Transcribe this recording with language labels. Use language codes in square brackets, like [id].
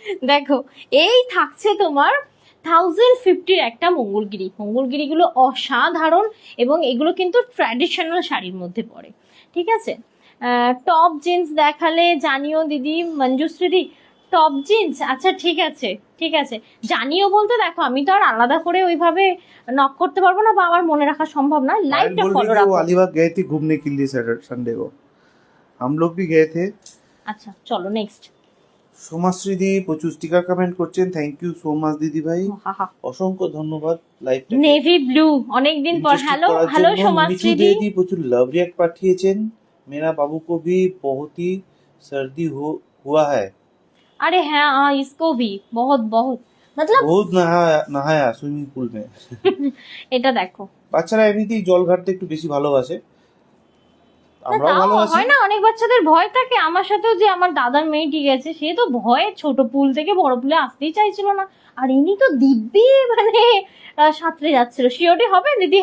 [bn] দেখো, এই থাকছে তোমার 1050-র একটা মঙ্গলগিরিগুলো অসাধারণ, এবং এগুলো কিন্তু ট্র্যাডিশনাল শাড়ির মধ্যে পড়ে, ঠিক আছে। টপ জিন্স দেখালে জানিও দিদি, মঞ্জুশ্রী, টপ জিন্স, আচ্ছা ঠিক আছে ঠিক আছে, জানিও বলতে দেখো আমি তো আর আলাদা করে ওইভাবে নক করতে পারবো না, বা আমার মনে রাখা সম্ভব না, লাইভটা ফলো রাখো। [hi] वो अलीबाग गए थे घूमने के लिए संडे को, हम लोग भी गए थे। [bn] আচ্ছা চলো নেক্সট। সোমাশ্রী দি প্রচুর স্টিকার কমেন্ট করছেন, থ্যাংক ইউ সো মাচ দিদি ভাই, অসংখ্য ধন্যবাদ। লাইভটা নেভি ব্লু, অনেকদিন পর। হ্যালো হ্যালো সোমাশ্রী দি। দি প্রচুর লাভ রিঅ্যাক্ট পাঠিয়েছেন, [hi] मेरा बाबू को भी बहुत ही सर्दी हुआ है। अरे हाँ हाँ, इसको भी बहुत बहुत मतलब बहुत नहाया সুইমিং পুল में। [bn] এটা দেখো, বাচ্চারা এমনিতেই জল ঘাটতে একটু বেশি ভালোবাসে, আমরাও তাও ভালোবাসি। হয় না, অনেক বাচ্চাদের ভয় থাকে। আমার সাথেও যে আমার দাদার মেয়েটি গেছে, সে তো ভয়ে ছোট পুল থেকে বড় পুলে আসতেই চাইছিল না, আর ইনি তো দিব্যি মানে সাঁতরে যাচ্ছিল। সিওটি হবে দিদি?